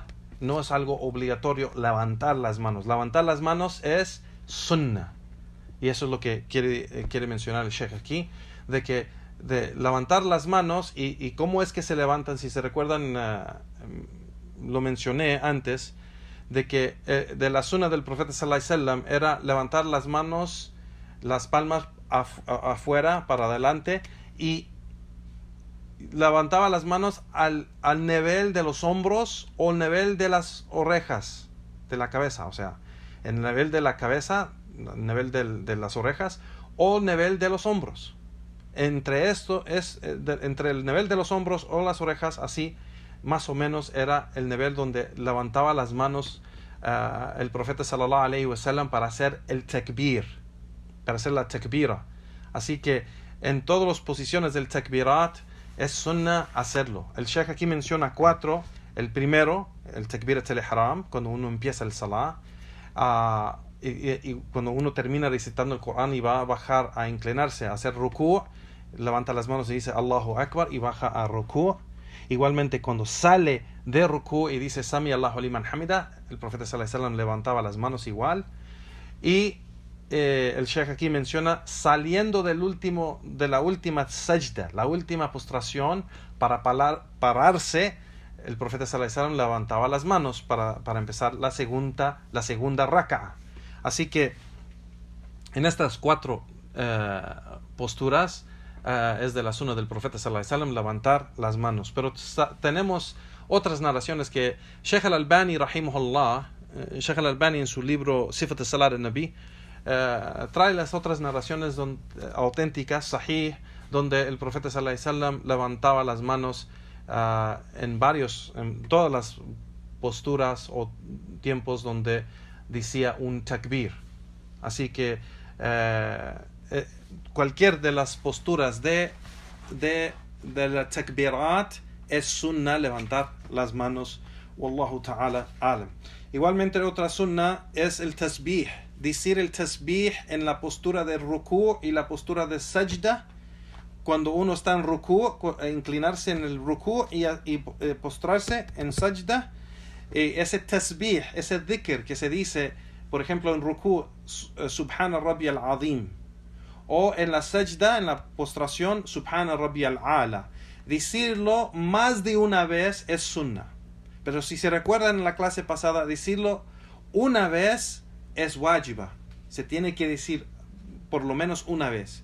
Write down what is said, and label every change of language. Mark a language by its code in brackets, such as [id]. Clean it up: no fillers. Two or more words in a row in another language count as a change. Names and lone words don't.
[es] No es algo obligatorio levantar las manos. Levantar las manos es sunnah. Y eso es lo que quiere mencionar el Sheikh aquí, de levantar las manos y cómo es que se levantan. Si se recuerdan, lo mencioné antes, de que de la sunna del profeta [ar] صلى الله عليه وسلم [es] era levantar las manos, las palmas afuera, para adelante, y levantaba las manos al nivel de los hombros o el nivel de las orejas de la cabeza, o sea, el nivel de la cabeza, el nivel de las orejas o el nivel de los hombros. Entre esto entre el nivel de los hombros o las orejas, así más o menos era el nivel donde levantaba las manos el profeta [ar] صلى الله عليه وسلم [es] para hacer el takbir, para hacer la takbira. Así que en todas las posiciones del takbirat es sunnah hacerlo. El Sheikh aquí menciona 4. El primero, el [ar] تكبيرة الإحرام, [es] cuando uno empieza el salah, y cuando uno termina recitando el Corán y va a bajar a inclinarse, a hacer ruku', levanta las manos y dice [ar] الله أكبر [es] y baja a ruku'. Igualmente cuando sale de ruku' y dice [ar] سمع الله لمن حمده, [es] el profeta [ar] صلى الله عليه وسلم [es] levantaba las manos igual. Y el Sheikh aquí menciona saliendo de la última sajda, la última postración, para pararse, el profeta [ar] صلى الله عليه وسلم [es] levantaba las manos para empezar la segunda raka'a. Así que en estas 4 posturas es de la sunna del profeta [ar] صلى الله عليه وسلم [es] levantar las manos. Pero tenemos otras narraciones que Sheikh al-Albani rahimahullah, Sheikh al-Albani en su libro Sifat al-Salat al-Nabi, trae las otras narraciones auténticas, sahih, donde el profeta [ar] صلى الله عليه وسلم [es] levantaba las manos en todas las posturas o tiempos donde decía un takbir. Así que cualquier de las posturas de la takbirat es sunnah levantar las manos. [ar] والله تعالى أعلم. [es] Igualmente otra sunnah es el tasbih, decir el tasbih en la postura de ruku' y la postura de sajda. Cuando uno está en ruku', inclinarse en el ruku' y postrarse en sajda, ese tasbih, ese dhikr que se dice, por ejemplo en ruku' [ar] سبحان ربي العظيم, [es] o en la sajda, en la postración, [ar] سبحان ربي الأعلى. [es] Decirlo más de una vez es sunnah. Pero si se recuerdan en la clase pasada, decirlo una vez es wajiba. Se tiene que decir por lo menos una vez.